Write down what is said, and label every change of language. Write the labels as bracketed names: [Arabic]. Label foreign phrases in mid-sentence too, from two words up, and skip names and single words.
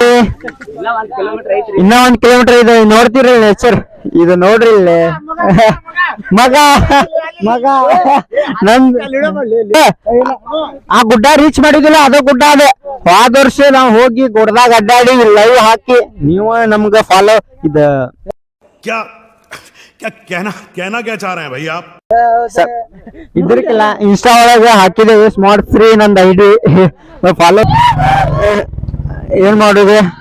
[Kannada] ಇನ್ನ 1 ಕಿಲೋಮೀಟರ್ ಇದೆ ನೋಡ್ತೀರಿ ನೇಚರ್ ಇದು ನೋಡ್ರಿ ಇಲ್ಲಿ ಮಗ ಆ ಗುಡ್ಡ ರೀಚ್ ಮಾಡಿದಿಲ್ಲ ಅದ ಗುಡ್ಡ ಅದೇ ಹೋದ ವರ್ಷ ನಾವ್ ಹೋಗಿ ಗುಡ್ಡದಾಗ ಅಡ್ಡಾಡಿ ಲೈವ್ ಹಾಕಿ ನೀವು ನಮ್ಗ ಫಾಲೋ ಇದ [Hindi] कहना क्या चाह रहे हैं भैया आप [Kannada] ಇದ್ರಕ್ಕಿಲ್ಲ ಇನ್ಸ್ಟಾ ಒಳಗ ಹಾಕಿದೇವಿ ಸ್ಮಾರ್ಟ್ ಫ್ರೀ ನಂದ್ [English] ID follow [Kannada] ಏನ್ ಮಾಡುದು